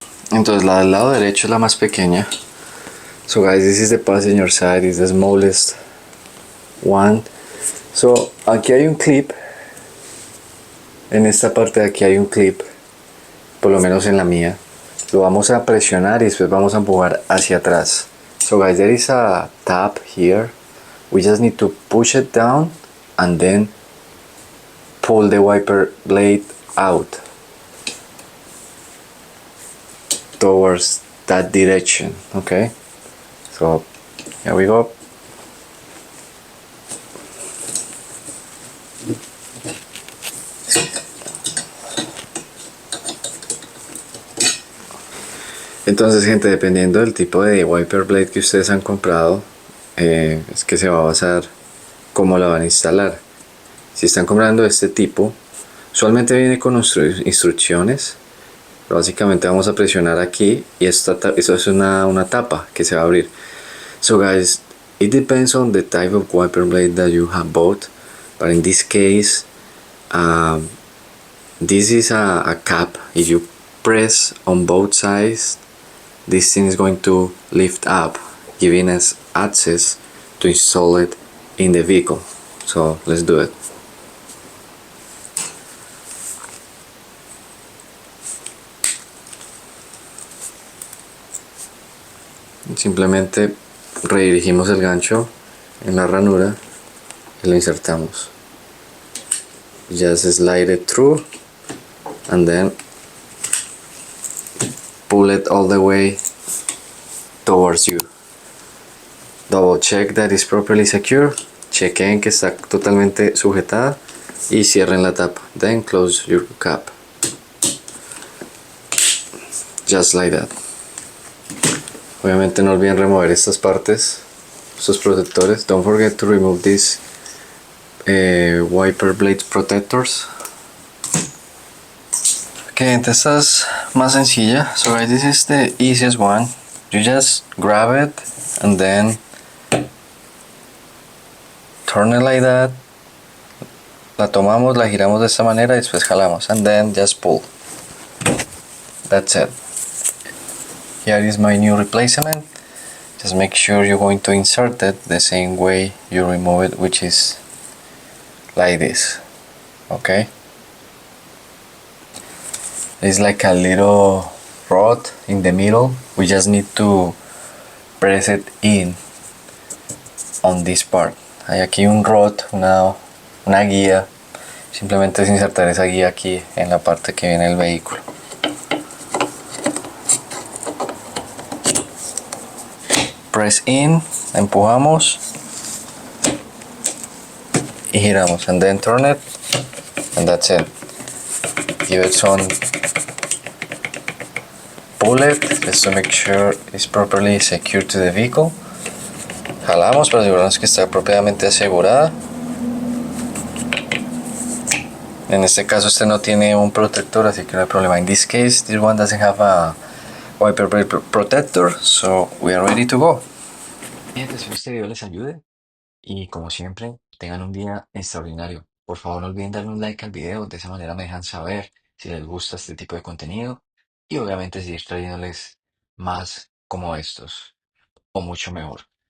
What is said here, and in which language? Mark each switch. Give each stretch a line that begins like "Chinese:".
Spanish: Entonces la del lado derecho es la más pequeña.
English: So guys, this is the passenger side, is the smallest one.
Spanish: So aquí hay un clip. En esta parte de aquí hay un clip, por lo menos en la mía. Lo vamos a presionar y después vamos a empujar hacia atrás.
English: So guys, there is a tab here. We just need to push it down and then pull the wiper blade out towards that direction. Okay, so here we go.
Spanish: Entonces, gente, dependiendo del tipo de wiper blade que ustedes han comprado, es que se va a basar cómo la van a instalar. Si están comprando este tipo, usualmente viene con instrucciones. Pero básicamente vamos a presionar aquí y eso es una tapa que se va a abrir.
English: So guys, it depends on the type of wiper blade that you have bought, but in this case, this is a cap. If you press on both sides, this thing is going to lift up, giving us access to install it in the vehicle. So let's do it.
Spanish: Simplemente redirigimos el gancho en la ranura y lo insertamos.
English: Just slide it through and then pull it all the way towards you. Double check that it's properly secure.
Spanish: Chequen que está totalmente sujetada y cierren la tapa.
English: Then close your cap. Just like that.
Spanish: Obviamente no olviden remover estas partes, estos protectores.
English: Don't forget to remove these wiper blade protectors.
Spanish: Okay, esta es más sencilla.
English: So guys, this is the easiest one. You just grab it and then turn it like that.
Spanish: La tomamos, la giramos de esta manera y después jalamos.
English: And then just pull. That's it. Here is my new replacement. Just make sure you're going to insert it the same way you remove it, which is like this. Okay? It's like a little rod in the middle. We just need to press it in on this part.
Spanish: Hay aquí un rod, una guía. Simplemente es insertar esa guía aquí en la parte que viene del vehículo.
English: Press in,
Spanish: empujamos y giramos,
English: and then turn it, and that's it. Give it some pull it just to make sure it's properly secured to the vehicle.
Spanish: Jalamos para asegurarnos que está propiamente asegurada. En este caso este no tiene un protector, así que no hay problema. In this case, this one doesn't have a wiper blade protector, so we are ready to go. Bien, espero este video les ayude y como siempre tengan un día extraordinario. Por favor no olviden darle un like al video, de esa manera me dejan saber si les gusta este tipo de contenido y obviamente seguir trayéndoles más como estos o mucho mejor.